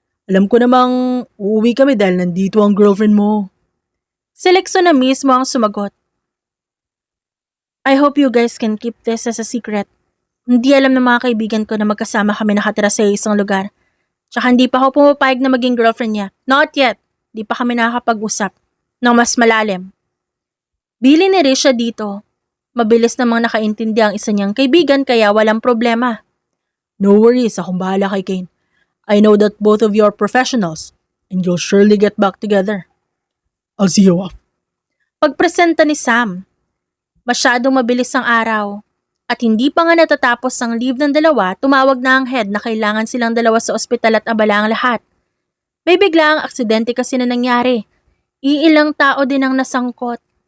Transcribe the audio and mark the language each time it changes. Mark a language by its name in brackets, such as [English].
[Filipino] Alam ko namang uuwi kami dahil nandito ang girlfriend mo. Si Lexon na mismo ang sumagot. [English] I hope you guys can keep this as a secret. [Filipino] Hindi alam ng mga kaibigan ko na magkasama kami nakatira sa isang lugar. Tsaka hindi pa ako pumapayag na maging girlfriend niya. [English] Not yet. [Filipino] Di pa kami nakakapag-usap ng mas malalim. Bili ni Risha dito. Mabilis namang nakaintindi ang isa niyang kaibigan kaya walang problema. [English] No worries, [Filipino] akong bahala kay Kane. [English] I know that both of you are professionals And you'll surely get back together. I'll see you off. [Filipino] Pagpresenta ni Sam, masyadong mabilis ang araw. At hindi pa nga natatapos ang leave ng dalawa, tumawag na ang head na kailangan silang dalawa sa ospital at abala ang lahat. May biglaang aksidente kasi na nangyari. Iilang tao din ang nasangkot.